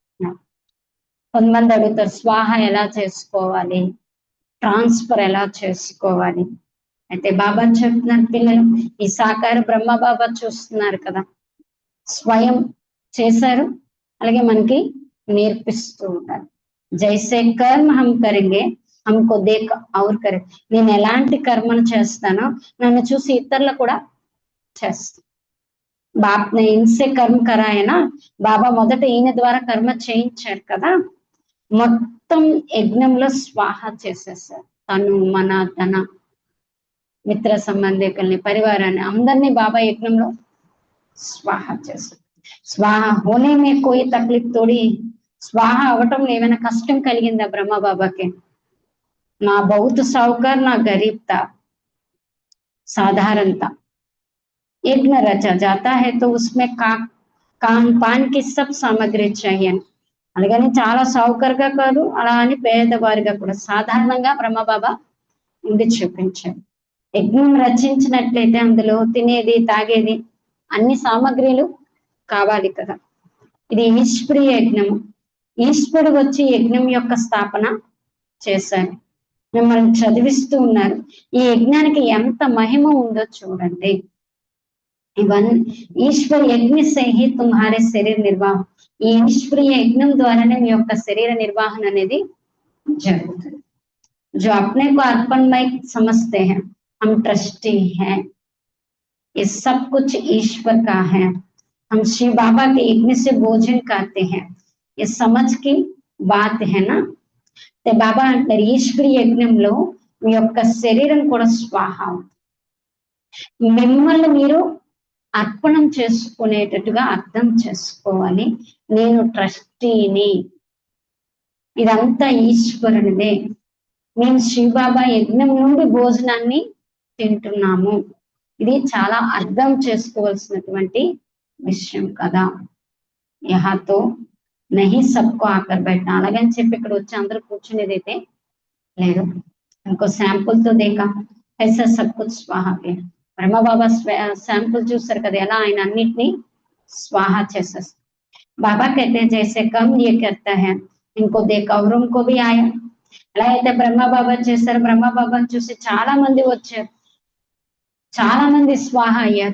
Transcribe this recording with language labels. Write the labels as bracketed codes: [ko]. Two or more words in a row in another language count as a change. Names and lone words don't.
[te] కొంతమంది అడుగుతారు స్వాహ ఎలా చేసుకోవాలి, ట్రాన్స్ఫర్ ఎలా చేసుకోవాలి. అయితే బాబా చెప్తున్నారు, పిల్లలు ఈ సాకార బ్రహ్మ బాబా చూస్తున్నారు కదా, స్వయం చేశారు, అలాగే మనకి నేర్పిస్తూ ఉంటారు. [hi] जैसे कर्म हम करेंगे हमको देख और करे, [te] నేను ఎలాంటి కర్మను చేస్తానో నన్ను చూసి ఇతరులు కూడా చేస్తాను. [hi] बाप ने इनसे कर्म कराया ना, [te] బాబా మొదట ఈయన ద్వారా కర్మ చేయించారు కదా, మొత్తం యజ్ఞంలో స్వాహ చేసేసారు, తను మన ధన మిత్ర సంబంధికుల్ని పరివారాన్ని అందరినీ బాబా యజ్ఞంలో స్వాహ చేశారు. [hi] स्वाहा होने में कोई तकलीफ थोड़ी, [te] స్వాహ అవటంలో ఏమైనా కష్టం కలిగిందా బ్రహ్మ బాబాకి, [hi] ना बहुत साहूकार ना गरीब था, साधारणतः यज्ञ रचा जाता है तो उसमें खान पान की सब सामग्री चाहिए [te] అలాగని చాలా సౌకర్యంగా కాదు అలా అని పేదవారిగా కూడా సాధారణంగా బ్రహ్మబాబా ఉండి చూపించారు. యజ్ఞం రచించినట్లయితే అందులో తినేది తాగేది అన్ని సామగ్రిలు కావాలి కదా. ఇది ఈశ్వరీయ యజ్ఞము. ఈశ్వరుడు వచ్చి యజ్ఞం యొక్క స్థాపన చేశారు, మిమ్మల్ని చదివిస్తూ ఉన్నారు. ఈ యజ్ఞానికి ఎంత మహిమ ఉందో చూడండి. ఇవన్నీ [hi] ईश्वर यज्ञ से ही तुम्हारे शरीर निर्वाह, [te] ఈ ఈశ్వరీయ యజ్ఞం ద్వారానే మీ యొక్క శరీర నిర్వహణ అనేది జరుగుతుంది. [hi] जो अपने को अर्पणमय समझते हैं, हम ट्रस्टी हैं, ये सब कुछ ईश्वर का है, हम शिव बाबा के यज्ञ से भोजन करते हैं, ये समझ की बात है ना. [te] బాబా అంటారు ఈశ్వరీయ యజ్ఞంలో మీ యొక్క శరీరం కూడా స్వాహ, మిమ్మల్ని మీరు అర్పణం చేసుకునేటట్టుగా అర్థం చేసుకోవాలి. నేను ట్రస్టీని, ఇదంతా ఈశ్వరునిదే, మేము శివబాబా యజ్ఞం నుండి భోజనాన్ని తింటున్నాము. ఇది చాలా అర్థం చేసుకోవాల్సినటువంటి విషయం కదా. [hi] यहाँ तो नहीं सबको आकर बैठना, [te] అలాగని చెప్పి ఇక్కడ వచ్చి అందరూ కూర్చునేదైతే లేదు. [hi] इनको सैंपल तो देखा ऐसा सब कुछ स्वाहा के, [te] బ్రహ్మబాబా శాంపుల్ చూస్తారు కదా ఎలా ఆయన అన్నిటినీ స్వాహా చేసేస్తారు. [hi] బాబా कहते जैसे कम ये करता है इनको देखा और उनको भी आया. [te] ఎలా అయితే బ్రహ్మబాబా చేశారు, బ్రహ్మబాబాను చూసి చాలా మంది వచ్చారు, చాలా మంది స్వాహ అయ్యారు.